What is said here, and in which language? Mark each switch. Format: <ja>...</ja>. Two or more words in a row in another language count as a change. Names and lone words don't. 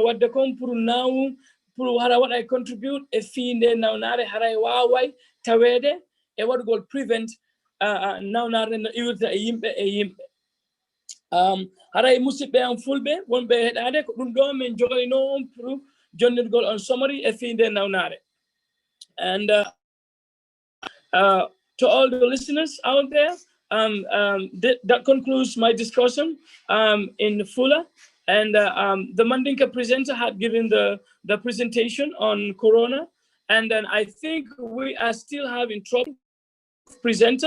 <ff>wadde kon pour nawu pour hara waɗa contribute e fiinde nawnare haray waway tawede e waɗugol prevent nawnare no iwirta e yimɓe haray musidɓe am fulɓe wonɓe heɗade ko ɗum ɗo min jogani noon pour jonnirgol on summary e fiinde nawnare</ff> <en>and to all the listeners out there, that concludes my discussion in Fula. And the Mandinka presenter had given the presentation on Corona. And then I think we are still having trouble presenter.</en>